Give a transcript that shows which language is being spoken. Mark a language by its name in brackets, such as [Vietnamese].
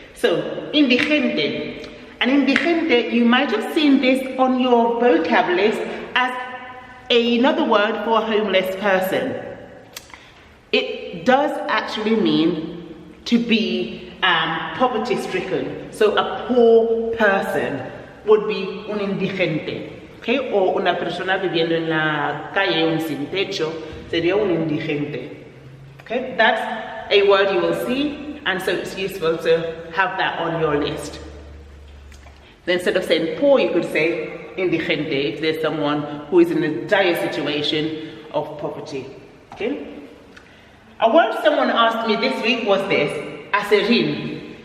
[English] So, indigente. And indigente, you might have seen this on your vocab list as another word for a homeless person. It does actually mean to be poverty-stricken. So a poor person would be un indigente, okay? [Spanish] O una persona viviendo en la calle, un sin techo, sería un indigente. [English] Okay, that's a word you will see, and so it's useful to have that on your list. Then instead of saying poor, you could say indigente if there's someone who is in a dire situation of poverty. Okay? A word someone asked me this week was this, aserin.